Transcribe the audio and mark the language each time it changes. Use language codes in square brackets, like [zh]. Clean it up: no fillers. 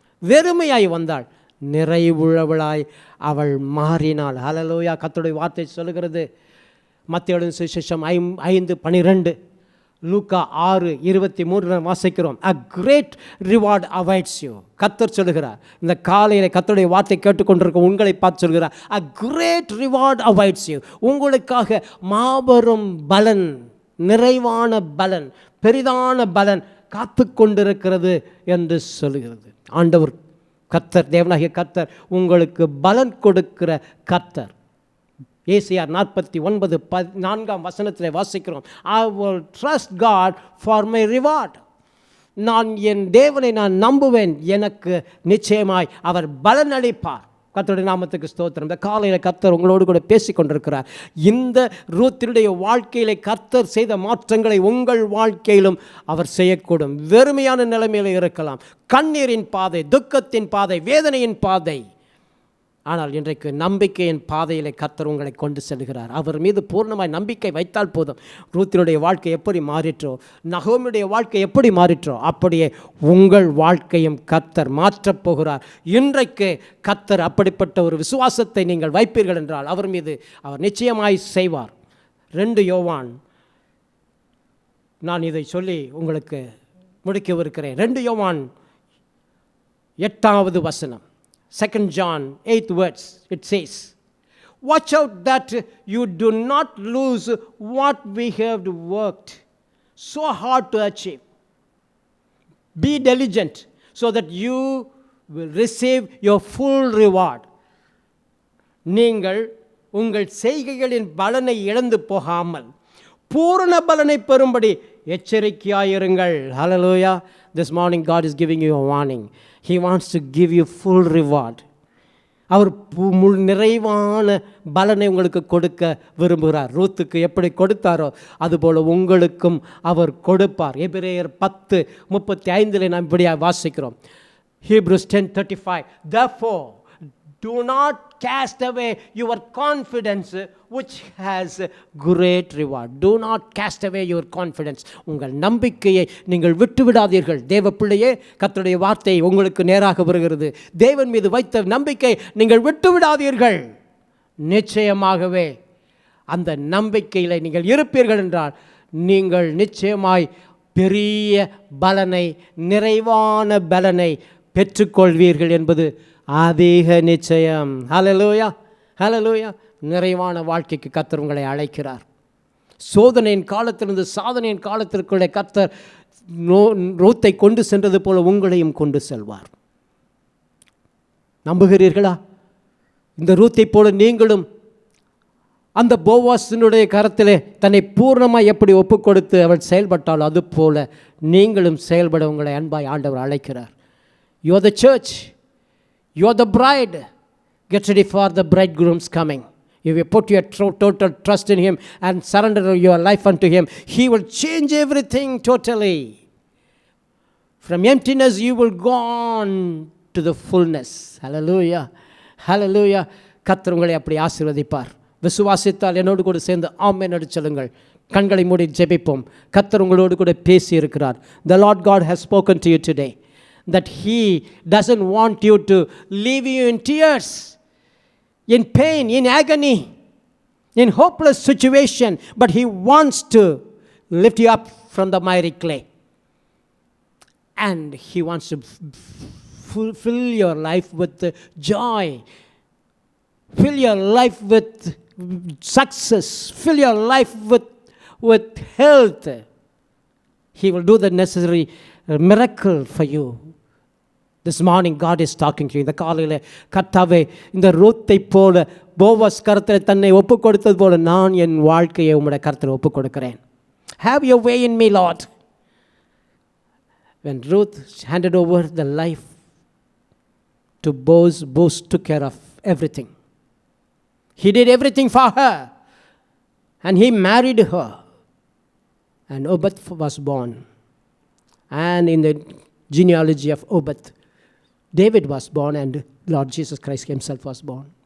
[ta] வெறுமையாய் வந்தாள், நிறைவுள்ளவளாய் அவள் மாறினாள். ஹல்லேலூயா. கர்த்தருடைய வார்த்தை சொல்லுகிறது. மத்தேயு எழுதின சுவிசேஷம் 5:12, லூக்கா 6:23 வாசிக்கிறோம். [en] A great reward awaits you. [ta] கர்த்தர் சொல்லுகிறார். இந்த காலையில் கர்த்தருடைய வார்த்தை கேட்டுக்கொண்டிருக்க உங்களை பார்த்து சொல்கிறார், [en] A great reward awaits you. [ta] உங்களுக்காக மாபெரும் பலன், நிறைவான பலன், பெரிதான பலன் காத்து கொண்டிருக்கிறது என்று சொல்லுகிறது. ஆண்டவர் கர்த்தர், தேவனாகிய கர்த்தர் உங்களுக்கு பலன் கொடுக்கிற கர்த்தர். ஏசாயா 49:4 வசனத்தில் வாசிக்கிறோம், [en] I will trust God for my reward. [ta] நான் என் தேவனை நம்புவேன், எனக்கு நிச்சயமாய் அவர் பலன் அளிப்பார். கர்த்தருடைய நாமத்துக்கு ஸ்தோத்திரம். இந்த காலையில் கர்த்தர் உங்களோடு கூட பேசி கொண்டிருக்கிறார். இந்த ரூத்தினுடைய வாழ்க்கையிலே கர்த்தர் செய்த மாற்றங்களை உங்கள் வாழ்க்கையிலும் அவர் செய்யக்கூடும். வெறுமையான நிலைமையில் இருக்கலாம், கண்ணீரின் பாதை, துக்கத்தின் பாதை, வேதனையின் பாதை. ஆனால் இன்றைக்கு நம்பிக்கையின் பாதையிலே கர்த்தர் உங்களை கொண்டு செல்கிறார். அவர் மீது பூர்ணமாய் நம்பிக்கை வைத்தால் போதும். ரூத்தினுடைய வாழ்க்கை எப்படி மாறிற்றோ, நகோமியுடைய வாழ்க்கை எப்படி மாறிற்றோ, அப்படியே உங்கள் வாழ்க்கையும் கர்த்தர் மாற்றப் போகிறார். இன்றைக்கு கர்த்தர் அப்படிப்பட்ட ஒரு விசுவாசத்தை நீங்கள் வைப்பீர்கள் என்றால் அவர் மீது அவர் நிச்சயமாய் செய்வார். 2 யோவான், நான் இதை சொல்லி உங்களுக்கு முடிக்கவிருக்கிறேன். 2 யோவான் 8வது வசனம், [en] 2 John 8th verse, it says, watch out that you do not lose what we have worked so hard to achieve. Be diligent so that you will receive your full reward. [ta] நீங்கள் உங்கள் செய்கைகளின் பலனை இழந்து போகாமல் பூரண பலனை பெறும்படி எச்சரிக்கையாயிருங்கள். [en] Hallelujah. This morning God is giving you a warning. He wants to give you full reward. [ta] அவர் நிறைவான பலனை உங்களுக்கு கொடுக்க விரும்புகிறார். ரூத்துக்கு எப்படி கொடுத்தாரோ அதுபோல் உங்களுக்கும் அவர் கொடுப்பார். எபிரேயர் 10:35 நாம் இப்படியாக வாசிக்கிறோம். [en] Hebrews 10:35, therefore do not cast away your confidence which has great reward. Do not cast away your confidence. [ta] உங்கள் நம்பிக்கையை நீங்கள் விட்டுவிடாதீர்கள். தேவ பிள்ளையே, கர்த்தருடைய வார்த்தை உங்களுக்கு நேராக வருகிறது. தேவன் மீது வைத்த நம்பிக்கை நீங்கள் விட்டுவிடாதீர்கள். நிச்சயமாகவே அந்த நம்பிக்கையில் நீங்கள் இருப்பீர்கள் என்றால் நீங்கள் நிச்சயமாய் பெரிய பலனை, நிறைவான பலனை பெற்றுக்கொள்வீர்கள் என்பது அதிக நிச்சயம். ஹல்லேலூயா, ஹல்லேலூயா. நிறைவான வாழ்க்கைக்கு கர்த்தர் உங்களை அழைக்கிறார். சோதனையின் காலத்திலிருந்து சாதனையின் காலத்திற்குள்ளே கர்த்தர் ரூத்தை கொண்டு சென்றது போல உங்களையும் கொண்டு செல்வார். நம்புகிறீர்களா? இந்த ரூத்தை போல நீங்களும் அந்த போவாசினுடைய கரத்திலே தன்னை பூர்ணமாக எப்படி ஒப்பு கொடுத்து அவள் செயல்பட்டால் அது போல நீங்களும் செயல்பட உங்களை அன்பாய் ஆண்டவர் அழைக்கிறார். [en] You are the church. You are the bride. Get ready for the bridegroom's coming. If you put your total trust in Him and surrender your life unto Him, He will change everything totally. From emptiness you will go on to the fullness. Hallelujah. Hallelujah. [ta] கர்த்தர் உங்களை அப்படி ஆசீர்வதிப்பார். விசுவாசித்தால் என்னோடு கூட சேர்ந்து ஆமென் என்று சொல்லுங்கள். கண்களை மூடி ஜெபிப்போம். கர்த்தர் உங்களோடு கூட பேசி இருக்கிறார். [en] The Lord God has spoken to you today that He doesn't want you to leave you in tears, in pain, in agony, in hopeless situation, but He wants to lift you up from the miry clay. And He wants to fill your life with joy, fill your life with success, fill your life with health. He will do the necessary miracle for you. This morning God is talking to you. [ta] இந்த காலையில் கர்த்தாவே, இந்த ரூத்தை போல Boaz கர்த்தரை தன்னை ஒப்பு கொடுத்தது போல நான் என் வாழ்க்கையை உம்முடைய கர்த்தரை ஒப்பு கொடுக்கிறேன். [en] Have your way in me, Lord. When Ruth handed over the life to Boaz, Boaz took care of everything. He did everything for her. And he married her. And Obed was born. And in the genealogy of Obed, David was born and Lord Jesus Christ Himself was born.